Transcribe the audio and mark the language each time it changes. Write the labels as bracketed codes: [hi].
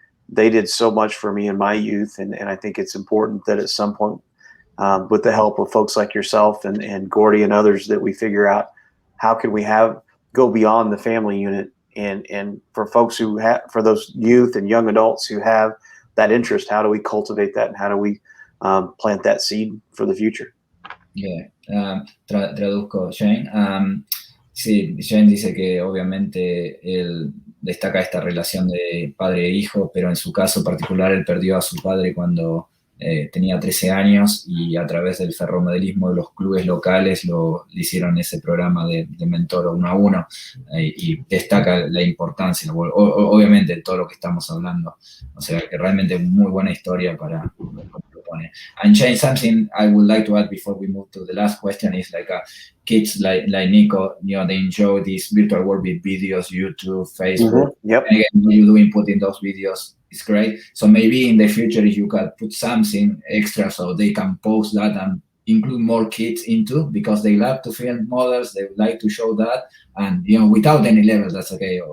[en] They did so much for me in my youth, and I think it's important that at some point, with the help of folks like yourself and Gordy and others, that we figure out how can we go beyond the family unit, and for folks for those youth and young adults who have that interest, how do we cultivate that, and how do we plant that seed for the future? [es] Yeah, traduzco, Shane. Sí, Shane dice que obviamente él destaca esta relación de padre e hijo, pero en su caso particular él perdió a su padre cuando tenía 13 años, y a través del ferromodelismo de los clubes locales le hicieron ese programa de mentor 1 a 1, y destaca la importancia, obviamente, de todo lo que estamos hablando. O sea, que realmente muy buena historia para propone. [en] And Shane, something I would like to add before we move to the last question is like kids like Nico, you know, they enjoy this virtual world with videos, YouTube, Facebook. Yep. And again, you do input in those videos. It's great. So maybe in the future, if you could put something extra so they can post that and include more kids into, because they love to film models, they like to show that, and you know, without any levels, that's okay.